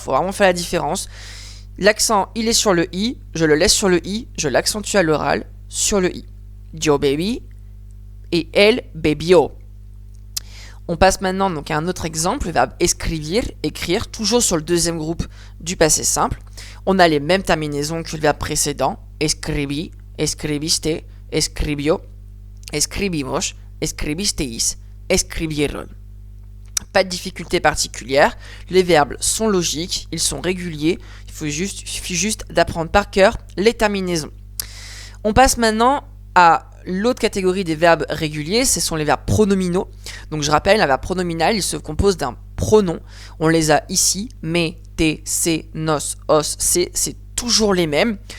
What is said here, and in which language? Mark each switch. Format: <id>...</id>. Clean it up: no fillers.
<fr>Faut vraiment faire la différence. L'accent, il est sur le I, je le laisse sur le I, je l'accentue à l'oral sur le I.</fr> <es>Yo baby</es> <fr>et</fr> <es>el bebio.</es> <fr>On passe maintenant donc à un autre exemple, le verbe escribir, écrire, toujours sur le deuxième groupe du passé simple. On a les mêmes terminaisons que le verbe précédent.</fr> <es>Escribí, escribiste, escribió, escribimos, escribisteis, escribieron.</es> <fr>Pas de difficulté particulière, les verbes sont logiques, ils sont réguliers, il suffit juste d'apprendre par cœur les terminaisons. On passe maintenant à l'autre catégorie des verbes réguliers, ce sont les verbes pronominaux. Donc je rappelle, un verbe pronominal, il se compose d'un pronom. On les a ici, me, te, se, nos, os, c'est toujours les mêmes.</fr>